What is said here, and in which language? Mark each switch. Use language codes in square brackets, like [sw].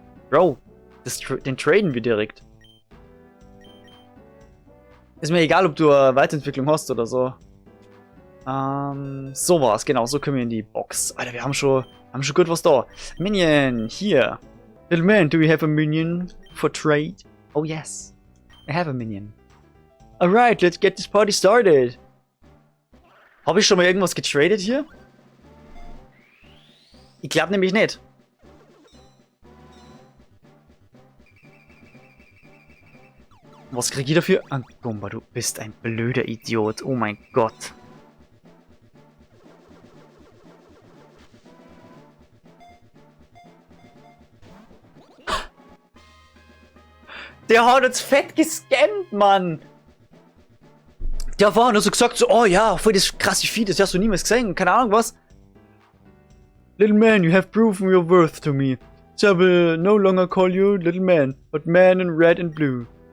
[de] Bro, den traden wir direkt. Ist mir egal, ob du eine Weiterentwicklung hast oder so. So war's, genau, so können wir in die Box. Alter, wir haben schon gut was da. Minion, hier. [en] Little man, do we have a minion for trade? Oh yes, I have a minion. Alright, let's get this party started. [de] Habe ich schon mal irgendwas getradet hier? Ich glaube nämlich nicht. Was krieg ich dafür? Ah, Gumba, du bist ein blöder Idiot. Oh mein Gott. Der hat uns fett gescammt, Mann. Der war nur so gesagt, so, oh ja, voll das krasse Vieh, das hast du niemals gesehen, keine Ahnung was. [en] Little man, you have proven your worth to me. So I will no longer call you little man, but man in red and blue.